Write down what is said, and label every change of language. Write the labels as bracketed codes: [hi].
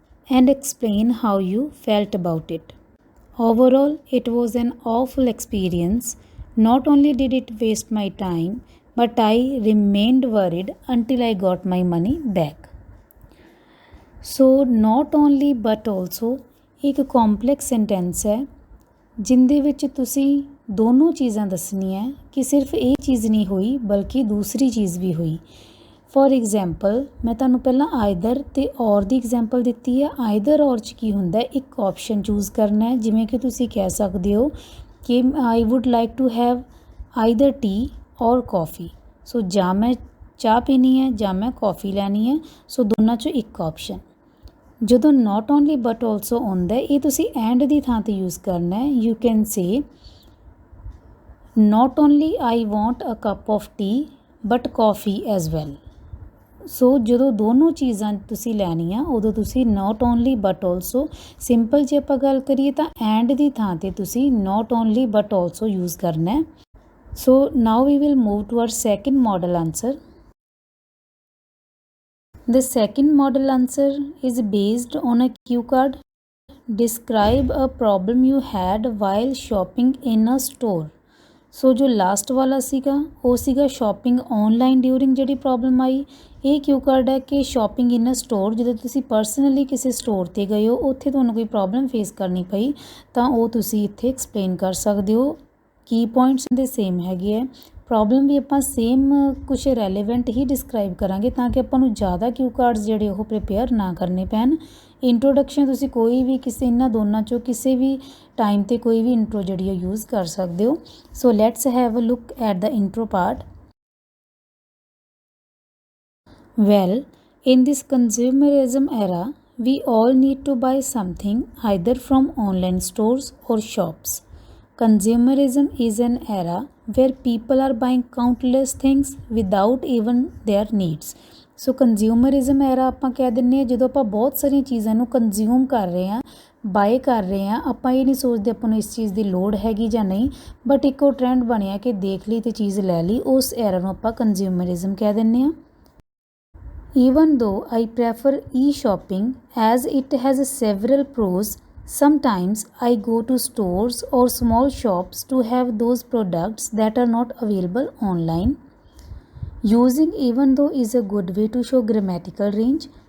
[en] And explain how you felt about it. Overall, it was an awful experience. Not only did it waste my time, but I remained worried until I got my money back. [pa] So, not only but also ਇੱਕ complex sentence ਹੈ ਜਿੰਦੇ ਵਿੱਚ ਤੁਸੀਂ ਦੋਨੋਂ ਚੀਜ਼ਾਂ ਦੱਸਣੀਆਂ ਕਿ ਸਿਰਫ ਇਹ ਚੀਜ਼ ਨਹੀਂ ਹੋਈ ਬਲਕਿ ਦੂਸਰੀ ਚੀਜ਼ ਵੀ ਹੋਈ। ਫੋਰ ਐਗਜ਼ਾਮਪਲ ਮੈਂ ਤੁਹਾਨੂੰ ਪਹਿਲਾਂ ਆਈਦਰ ਅਤੇ ਔਰ ਦੀ ਐਗਜ਼ਾਮਪਲ ਦਿੱਤੀ ਹੈ। ਆਈਦਰ ਔਰ 'ਚ ਕੀ ਹੁੰਦਾ, ਇੱਕ ਆਪਸ਼ਨ ਚੂਜ਼ ਕਰਨਾ ਹੈ। ਜਿਵੇਂ ਕਿ ਤੁਸੀਂ ਕਹਿ ਸਕਦੇ ਹੋ ਕਿ [en] I would like to have either tea or coffee. [pa] ਸੋ ਜਾਂ ਮੈਂ ਚਾਹ ਪੀਣੀ ਹੈ ਜਾਂ ਮੈਂ ਕੌਫੀ ਲੈਣੀ ਹੈ। ਸੋ ਦੋਨਾਂ 'ਚੋਂ ਇੱਕ ਆਪਸ਼ਨ। ਜਦੋਂ ਨਾਟ ਓਨਲੀ ਬਟ ਆਲਸੋ ਆਉਂਦਾ ਇਹ ਤੁਸੀਂ ਐਂਡ ਦੀ ਥਾਂ 'ਤੇ ਯੂਜ਼ ਕਰਨਾ ਹੈ। [en] You can say not only I want a cup of tea but coffee as well. [pa] ਸੋ ਜਦੋਂ ਦੋਨੋਂ ਚੀਜ਼ਾਂ ਤੁਸੀਂ ਲੈਣੀਆਂ ਉਦੋਂ ਤੁਸੀਂ not only but also, simple ਜੇ ਆਪਾਂ ਗੱਲ ਕਰੀਏ ਤਾਂ ਐਂਡ ਦੀ ਥਾਂ 'ਤੇ ਤੁਸੀਂ not only but also use ਕਰਨਾ ਹੈ। [en] So now we will move to our second model answer. The second model answer is based on a cue card. Describe a problem you had while shopping in a store. [pa] ਸੋ ਜੋ last ਵਾਲਾ ਸੀਗਾ ਉਹ ਸੀਗਾ shopping online during ਜਿਹੜੀ problem ਆਈ। ਇਹ ਕਿਊ card ਹੈ ਕਿ [en] shopping in a store, [pa] ਜਦੋਂ ਤੁਸੀਂ ਪਰਸਨਲੀ ਕਿਸੇ ਸਟੋਰ 'ਤੇ ਗਏ ਹੋ ਉੱਥੇ ਤੁਹਾਨੂੰ ਕੋਈ ਪ੍ਰੋਬਲਮ ਫੇਸ ਕਰਨੀ ਪਈ ਤਾਂ ਉਹ ਤੁਸੀਂ ਇੱਥੇ ਐਕਸਪਲੇਨ ਕਰ ਸਕਦੇ ਹੋ। ਕੀ ਪੁਆਇੰਟਸ ਦੇ ਸੇਮ ਹੈਗੇ ਹੈ, ਪ੍ਰੋਬਲਮ ਵੀ ਆਪਾਂ ਸੇਮ ਕੁਛ ਰੈਲੇਵੈਂਟ ਹੀ ਡਿਸਕਰਾਈਬ ਕਰਾਂਗੇ ਤਾਂ ਕਿ ਆਪਾਂ ਨੂੰ ਜ਼ਿਆਦਾ ਕਿਊ ਕਾਰਡਸ ਜਿਹੜੇ ਉਹ ਪ੍ਰੀਪੇਅਰ ਨਾ ਕਰਨੇ ਪੈਣ। ਇੰਟਰੋਡਕਸ਼ਨ ਤੁਸੀਂ ਕੋਈ ਵੀ ਕਿਸੇ ਇਹਨਾਂ ਦੋਨਾਂ 'ਚੋਂ ਕਿਸੇ ਵੀ ਟਾਈਮ 'ਤੇ ਕੋਈ ਵੀ ਇੰਟਰੋ ਜਿਹੜੀ ਉਹ ਯੂਜ਼ ਕਰ ਸਕਦੇ ਹੋ। [en] So let's have a look at the intro part. Well, in this consumerism era, we all need to buy something either from online stores or shops. Consumerism is an era where people are buying countless things without even their needs. [pa] ਸੋ ਕੰਜ਼ਿਊਮਰਿਜ਼ਮ ਐਰਾ ਆਪਾਂ ਕਹਿ ਦਿੰਦੇ ਹਾਂ ਜਦੋਂ ਆਪਾਂ ਬਹੁਤ ਸਾਰੀਆਂ ਚੀਜ਼ਾਂ ਨੂੰ ਕੰਜ਼ਿਊਮ ਕਰ ਰਹੇ ਹਾਂ, ਬਾਏ ਕਰ ਰਹੇ ਹਾਂ। ਆਪਾਂ ਇਹ ਨਹੀਂ ਸੋਚਦੇ ਆਪਾਂ ਨੂੰ ਇਸ ਚੀਜ਼ ਦੀ ਲੋੜ ਹੈਗੀ ਜਾਂ ਨਹੀਂ, ਬਟ ਇੱਕ ਉਹ ਟਰੈਂਡ ਬਣਿਆ ਕਿ ਦੇਖ ਲਈ ਅਤੇ ਚੀਜ਼ ਲੈ ਲਈ, ਉਸ ਐਰਾ ਨੂੰ ਆਪਾਂ ਕੰਜ਼ਿਊਮਰਿਜ਼ਮ ਕਹਿ ਦਿੰਦੇ ਹਾਂ। [en] Even though I prefer e-shopping as it has several pros, sometimes I go to stores or small shops to have those products that are not available online. Using even though is a good way to show grammatical range.